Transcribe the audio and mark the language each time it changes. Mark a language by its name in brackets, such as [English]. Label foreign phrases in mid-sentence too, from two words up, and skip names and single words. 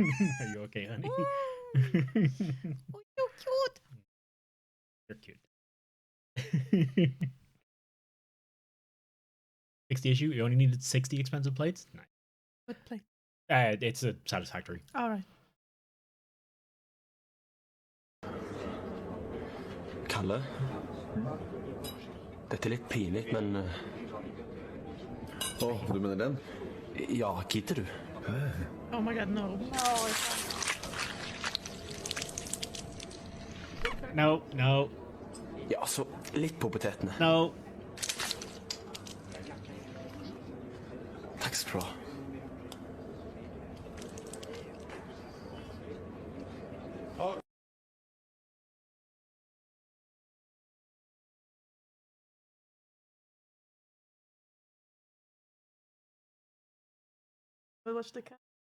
[English] Are you okay, honey? Oh, you're cute. You're cute. 60 issue? You only needed 60 expensive plates? Nice. What plate? It's a Satisfactory. All right. [Norwegian] Kalle? Dette er litt pinlig, men... du mener den? Ja, gidder du? [English] Oh my god, no. No. [Norwegian] Ja, altså, litt på potetene. [English] No. [Norwegian] Takk skal du ha. [English] Watch the cat.